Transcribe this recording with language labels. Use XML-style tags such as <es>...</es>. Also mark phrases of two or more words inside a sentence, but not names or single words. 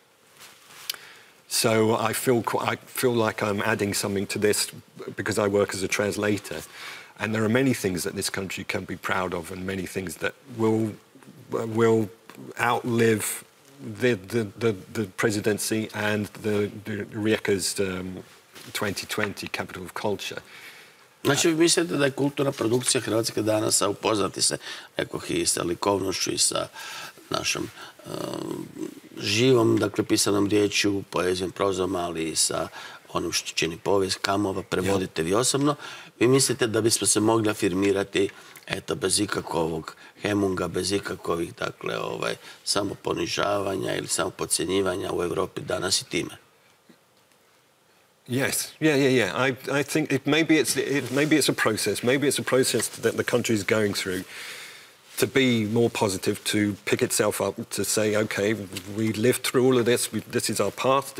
<en>So I feel like I'm adding something to this because I work as a translator. And there are many things that this country can be proud of, and many things that will outlive the presidency and the Rijeka's 2020 Capital of Culture.</en> <hr>Znači, vi mislite da je kulturna produkcija Hrvatske danas, a upoznati se, rekoh, i sa likovnošću i sa našom živom, dakle, pisanom riječju, poezijom, prozom, ali i sa onim što čini povijest, kamova, prevoditelj osobno. Vi mislite da bismo se mogli afirmirati, eto, bez ikakvog hemunga, bez ikakvih, dakle, samoponižavanja ili samopodcjenjivanja u Europi danas i time?</hr> <en>Yes, yeah. I think maybe it's a process. Maybe it's a process that the country is going through to be more positive, to pick itself up, to say, okay, we lived through all of this. This is our past.</en>